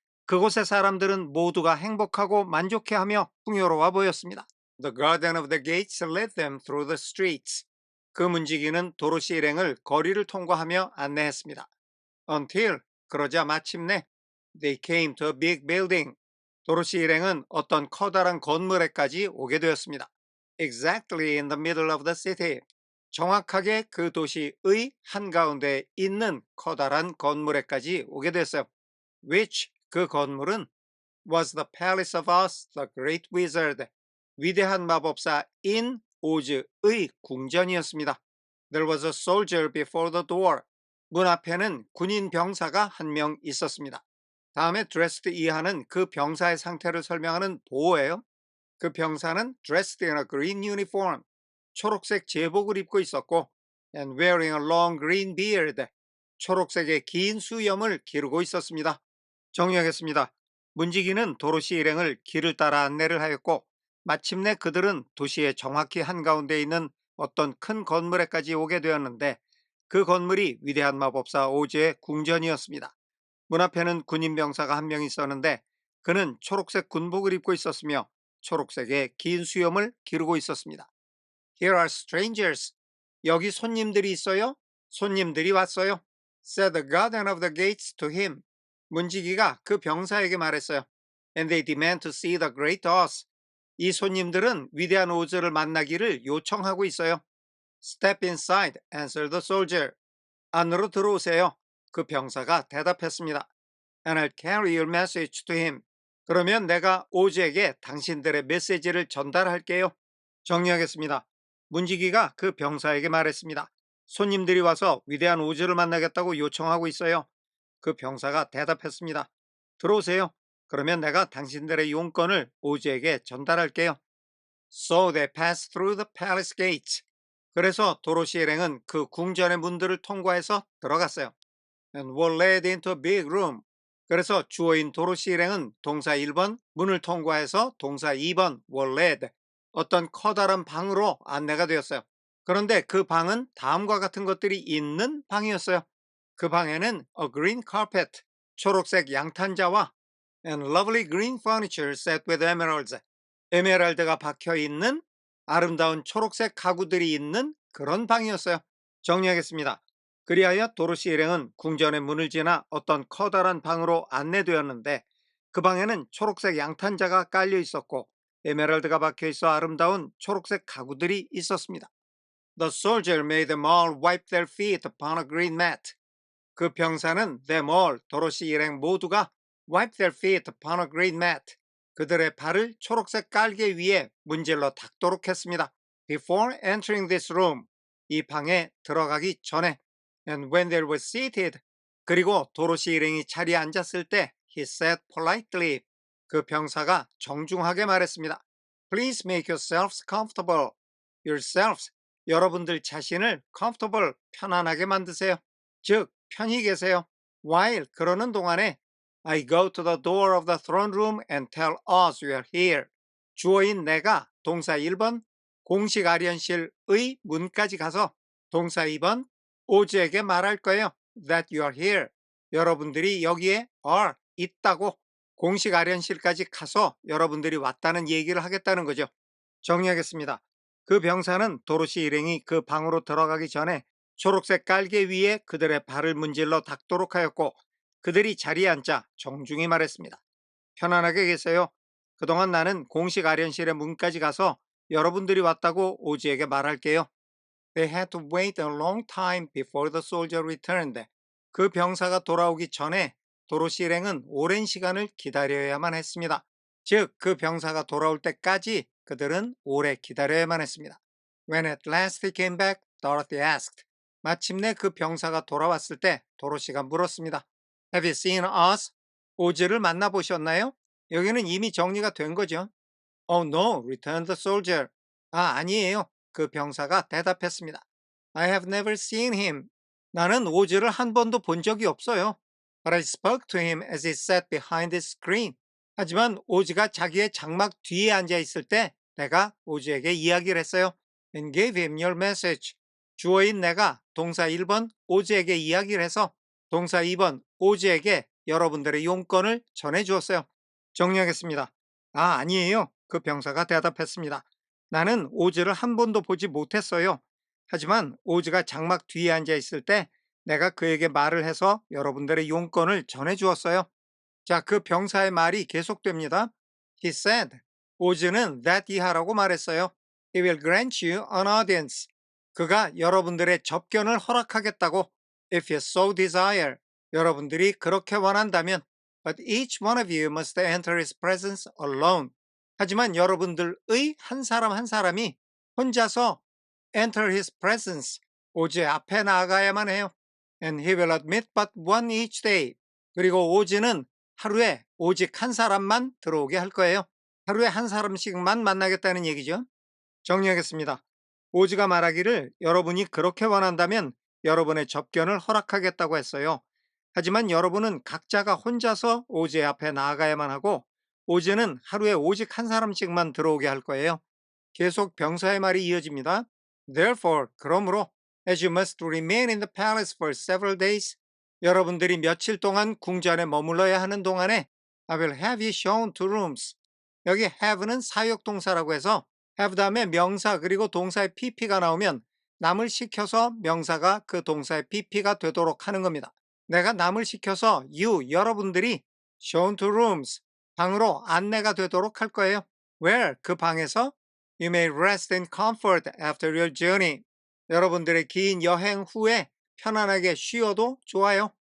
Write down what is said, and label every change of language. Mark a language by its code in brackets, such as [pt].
[ko] 그곳의 사람들은 모두가 행복하고 만족해하며 풍요로워 보였습니다. [en] The guardian of the gates led them through the streets. [ko] 그 문지기는 도로시 일행을 거리를 통과하며 안내했습니다. [en] Until, [ko] 그러자 마침내 [en] they came to a big building. [ko] 도로시 일행은 어떤 커다란 건물에까지 오게 되었습니다. [en] Exactly in the middle of the city. [ko] 정확하게 그 도시의 한가운데 있는 커다란 건물에까지 오게 됐어요. [en] Which, [ko] 그 건물은 [en] was the palace of Oz, the great wizard. [ko] 위대한 마법사인 오즈의 궁전이었습니다. [en] There was a soldier before the door. [ko] 문 앞에는 군인 병사가 한 명 있었습니다. 다음에 dressed 이하는 그 병사의 상태를 설명하는 보호예요. 그 병사는 [en] dressed in a green uniform. [ko] 초록색 제복을 입고 있었고 [en] and wearing a long green beard. [ko] 초록색의 긴 수염을 기르고 있었습니다. 정리하겠습니다. 문지기는 도로시 일행을 길을 따라 안내를 하였고 마침내 그들은 도시의 정확히 한가운데 있는 어떤 큰 건물에까지 오게 되었는데 그 건물이 위대한 마법사 오즈의 궁전이었습니다. 문 앞에는 군인 병사가 한 명 있었는데 그는 초록색 군복을 입고 있었으며 초록색의 긴 수염을 기르고 있었습니다. [en] Here are strangers. [ko] 여기 손님들이 있어요? 손님들이 왔어요. [en] Said the guardian of the gates to him. [ko] 문지기가 그 병사에게 말했어요. [en] And they demand to see the great Oz. [ko] 이 손님들은 위대한 오즈를 만나기를 요청하고 있어요. [en] Step inside, answered the soldier. [ko] 안으로 들어오세요. 그 병사가 대답했습니다. [en] And I'll carry your message to him. [ko] 그러면 내가 오즈에게 당신들의 메시지를 전달할게요. 정리하겠습니다. 문지기가 그 병사에게 말했습니다. 손님들이 와서 위대한 오즈를 만나겠다고 요청하고 있어요. 그 병사가 대답했습니다. 들어오세요. 그러면 내가 당신들의 용건을 오즈에게 전달할게요. [en] So they passed through the palace gates. [ko] 그래서 도로시 일행은 그 궁전의 문들을 통과해서 들어갔어요. [en] And were led into a big room. [ko] 그래서 주어인 도로시 일행은 동사 1번 문을 통과해서 동사 2번 [en] were led [ko] 어떤 커다란 방으로 안내가 되었어요. 그런데 그 방은 다음과 같은 것들이 있는 방이었어요. 그 방에는 [en] a green carpet, [ko] 초록색 양탄자와 [en] and lovely green furniture set with emeralds, [ko] 에메랄드가 박혀 있는 아름다운 초록색 가구들이 있는 그런 방이었어요. 정리하겠습니다. 그리하여 도로시 일행은 궁전의 문을 지나 어떤 커다란 방으로 안내되었는데 그 방에는 초록색 양탄자가 깔려 있었고 에메랄드가 박혀 있어 아름다운 초록색 가구들이 있었습니다. [en] The soldier made them all wipe their feet upon a green mat. [ko] 그 병사는 [en] them all, [ko] 도로시 일행 모두가 [en] wipe their feet upon a green mat. [ko] 그들의 발을 초록색 깔개 위에 문질러 닦도록 했습니다. [en] Before entering this room, [ko] 이 방에 들어가기 전에 [en] and when they were seated, [ko] 그리고 도로시 일행이 자리에 앉았을 때 [en] he said politely, [ko] 그 병사가 정중하게 말했습니다. [en] Please make yourselves comfortable. [ko] yourselves, 여러분들 자신을 comfortable, 편안하게 만드세요. 즉, 편히 계세요. [en] While, [ko] 그러는 동안에 [en] I go to the door of the throne room and tell us we are here. [ko] 주어인 내가 동사 1번 공식 아련실의 문까지 가서 동사 2번 오즈에게 말할 거예요. [en] That you are here. [ko] 여러분들이 여기에 are, 있다고 공식 아련실까지 가서 여러분들이 왔다는 얘기를 하겠다는 거죠. 정리하겠습니다. 그 병사는 도로시 일행이 그 방으로 들어가기 전에 초록색 깔개 위에 그들의 발을 문질러 닦도록 하였고 그들이 자리에 앉자 정중히 말했습니다. 편안하게 계세요. 그동안 나는 공식 아련실의 문까지 가서 여러분들이 왔다고 오즈에게 말할게요. [en] They had to wait a long time before the soldier returned. [ko] 그 병사가 돌아오기 전에 도로시 일행은 오랜 시간을 기다려야만 했습니다. 즉, 그 병사가 돌아올 때까지 그들은 오래 기다려야만 했습니다. [en] When at last he came back, Dorothy asked. [ko] 마침내 그 병사가 돌아왔을 때 도로시가 물었습니다. [en] Have you seen Oz? [ko] 오즈를 만나보셨나요? 여기는 이미 정리가 된 거죠. [en] Oh no, returned the soldier. [ko] 아니에요. 그 병사가 대답했습니다. [en] I have never seen him. [ko] 나는 오즈를 한 번도 본 적이 없어요. [en] But I spoke to him as he sat behind his screen. [ko] 하지만 오즈가 자기의 장막 뒤에 앉아 있을 때 내가 오즈에게 이야기를 했어요. [en] And gave him your message. [ko] 주어인 내가 동사 1번 오즈에게 이야기를 해서 동사 2번 오즈에게 여러분들의 용건을 전해주었어요. 정리하겠습니다. 아니에요. 그 병사가 대답했습니다. 나는 오즈를 한 번도 보지 못했어요. 하지만 오즈가 장막 뒤에 앉아 있을 때 내가 그에게 말을 해서 여러분들의 용건을 전해주었어요. 자, 그 병사의 말이 계속됩니다. [en] He said, [ko] 오즈는 that 이하라고 말했어요. [en] He will grant you an audience. [ko] 그가 여러분들의 접견을 허락하겠다고. [en] If you so desire. [ko] 여러분들이 그렇게 원한다면. [en] But each one of you must enter his presence alone. [ko] 하지만 여러분들의 한 사람 한 사람이 혼자서 [en] enter his presence. [ko] 오즈의 앞에 나아가야만 해요. [en] And he will admit but one each day. [ko] 그리고 오즈는 하루에 오직 한 사람만 들어오게 할 거예요. 하루에 한 사람씩만 만나겠다는 얘기죠. 정리하겠습니다. 오즈가 말하기를 여러분이 그렇게 원한다면 여러분의 접견을 허락하겠다고 했어요. 하지만 여러분은 각자가 혼자서 오즈의 앞에 나아가야만 하고 오즈는 하루에 오직 한 사람씩만 들어오게 할 거예요. 계속 병사의 말이 이어집니다. [en] Therefore, [ko] 그러므로 [en] as you must remain in the palace for several days, [ko] 여러분들이 며칠 동안 궁전에 머물러야 하는 동안에 [en] I will have you shown to rooms. [ko] 여기 have는 사역동사라고 해서 have 다음에 명사 그리고 동사의 pp가 나오면 남을 시켜서 명사가 그 동사의 pp가 되도록 하는 겁니다. 내가 남을 시켜서 여러분들이 [en] shown to rooms, [ko] 방으로 안내가 되도록 할 거예요. [en] Where? [ko] 그 방에서 [en] You may rest in comfort after your journey. [ko] 여러분들의 긴 여행 후에 편안하게 쉬어도 좋아요.